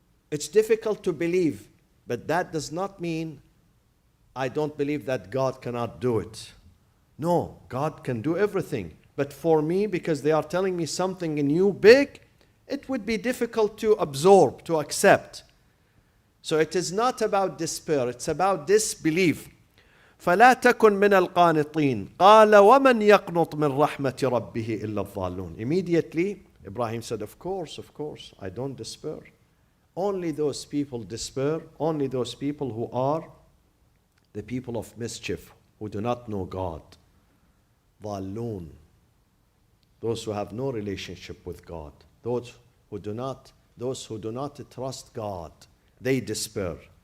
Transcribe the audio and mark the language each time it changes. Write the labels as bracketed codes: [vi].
[en] It's difficult to believe, but that does not mean I don't believe that God cannot do it. No, God can do everything. But for me, because they are telling me something new, big, it would be difficult to absorb, to accept. So it is not about despair, it's about disbelief. [ar] فلا تكن من القانطين قال ومن يقنط من رحمة ربه إلا الضالون. [en] Immediately, Ibrahim said, of course, I don't despair. Only those people despair, only those people who are the people of mischief, who do not know God. [ar] ضالون. [en] Those who have no relationship with God. Those who do not trust God, they despair.